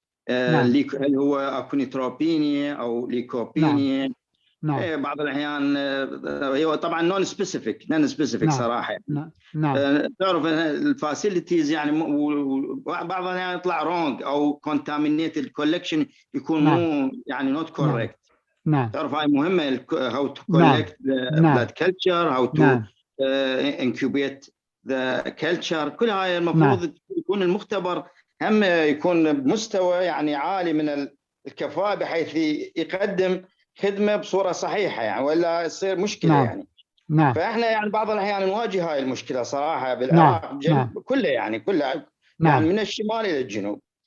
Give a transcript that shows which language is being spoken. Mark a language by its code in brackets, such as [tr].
[ar] هل هو أكونيتروبينيا أو ليكوبينيا؟ بعض الأحيان هو طبعا نون سبيسيفيك صراحة. تعرف الفاسيلتيز يعني بعض الأحيان يطلع رونج أو كونتامينيتد كولكشن يكون مو يعني [en] Not correct. [ar] تعرف هاي مهمة، [en] how to collect the blood culture, how to incubate the culture. [ar] كل هاي المفروض يكون المختبر هم يكون بمستوى يعني عالي من الكفاءة بحيث يقدم خدمة بصورة صحيحة يعني، ولا يصير مشكلة يعني. فإحنا يعني بعض الأحيان نواجه هاي المشكلة صراحة بالعراق كله يعني يعني من الشمال إلى الجنوب.